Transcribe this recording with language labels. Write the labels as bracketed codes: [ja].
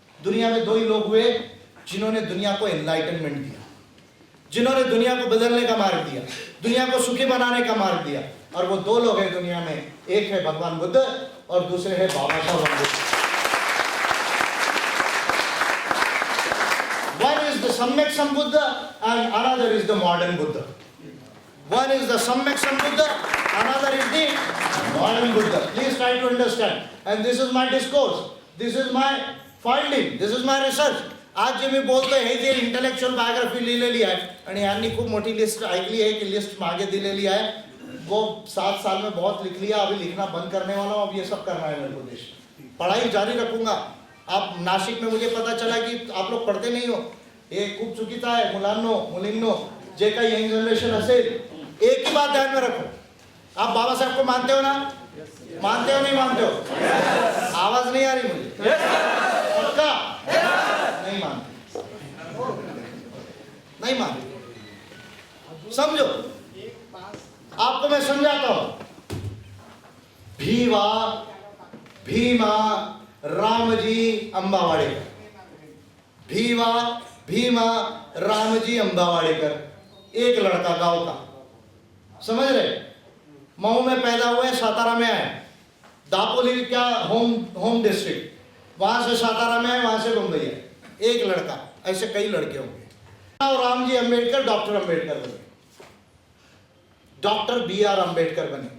[hi] दुनिया में 2 ही लोग हुए जिन्होंने दुनिया को एनलाइटनमेंट दिया, जिन्होंने दुनिया को बदलने का मार्ग दिया, दुनिया को सुखी बनाने का मार्ग दिया. और वो 2 लोग हैं दुनिया में. एक है भगवान बुद्ध और दूसरे है बाबा Saheb Ambedkar. [en] One is the Samyak Sambuddha and another is the modern Buddha. One is the Samyak Sambuddha, another is the modern Buddha. Please try to understand. And this is my discourse. This is my finding. This is my research. [mr] आज जे मी बोलतोय हे जे intellectual biography लिहिलेली आहे आणि यांनी खूप मोठी लिस्ट ऐकली [hi] है कि [mr] लिस्ट मागे दिलेली है. [hi] वो 7 साल में बहुत लिख लिया, अभी लिखना बंद करने वाला हूँ. अब ये सब करना है मेरे को. देश पढ़ाई जारी रखूंगा. आप नाशिक में मुझे पता चला कि आप लोग पढ़ते नहीं हो. [mr] हे खूप चुकीचं आहे. मुलींनो जे काही यंग जनरेशन असेल, [hi] एक ही बात ध्यान में रखो. आप बाबा साहब को मानते हो ना? मानते हो नहीं मानते हो? आवाज नहीं आ रही मुझे. पक्का नहीं मानते, नहीं मानते. समझो, आपको मैं समझाता हूं. भीमा रामजी अंबावाडेकर. भीमा रामजी अंबावाडेकर, एक लड़का गांव का, समझ रहे. मऊ में पैदा हुए, सातारा में आए. दापोली क्या होम डिस्ट्रिक्ट, वहां से सातारा में है, वहां से मुंबई है. एक लड़का, ऐसे कई लड़के होंगे. और रामजी अंबेडकर डॉक्टर अंबेडकर बने, डॉक्टर BR अंबेडकर बने.